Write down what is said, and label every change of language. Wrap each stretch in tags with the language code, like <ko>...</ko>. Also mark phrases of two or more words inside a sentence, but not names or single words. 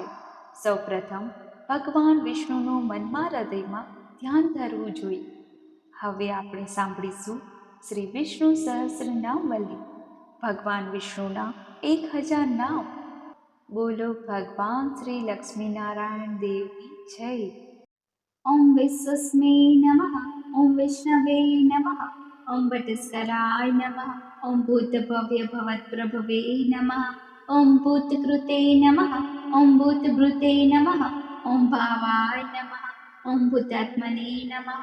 <gu>સૌપ્રથમ ભગવાન વિષ્ણુનું મનમાં હૃદયમાં ધ્યાન ધરવું જોઈએ. હવે આપણે સાંભળીશું શ્રી વિષ્ણુ સહસ્રનામવલી. ભગવાન વિષ્ણુના 1000 નામ. બોલો ભગવાન શ્રી લક્ષ્મીનારાયણ દેવની જય.</gu> <sa>ओम विश्वस्मै नमः। ओम विष्णवे नमः। ओम वटस्कराय नमः। ओम भूतभव्य भवत्प्रभवे नमः। ओम भूतकृते नमः। ओम भूतभृते नमः। ओम भावाय नमः। ओम भूतात्मने नमः।</sa>